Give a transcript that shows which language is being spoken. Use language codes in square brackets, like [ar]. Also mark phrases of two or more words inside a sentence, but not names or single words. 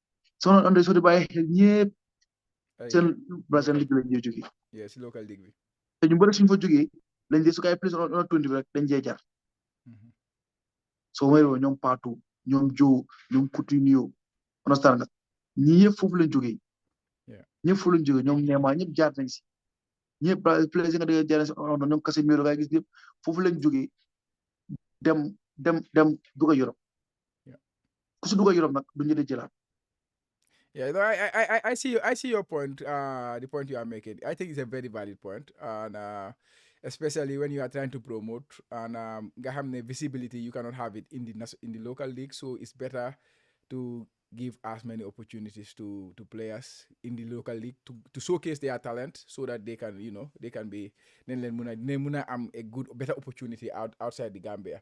[wo] So under soo di bàyyi xel ñëpp seen Brazil ligue la ñuy jógee. [en] Yes, local league bi. [wo] te ñu bëri suñu fa jógee lañ dee su kay plus under 20 bi rek dañ jee jar. So mooy ñoom Patou ñoom Joe ñoom Coutinho understand nga ñi yëpp foofu lañ jógee. ñëpp foofu lañ jógee ñoom Neymar ñëpp jaar nañ si ñëpp players yi nga dégg jaar nañ si ñoom Casemiro ngay gis ñëpp foofu lañ jógee dem dugg a Europe. ku si dugg a Europe nag duñu dee jëlaat. [en] Yeah, no, I see your point. The point you are making. I think it's a very valid point, and especially when you are trying to promote and visibility, you cannot have it in the local league. So it's better to give as many opportunities to players in the local league to showcase their talent, so that they can be a better opportunity outside the Gambia.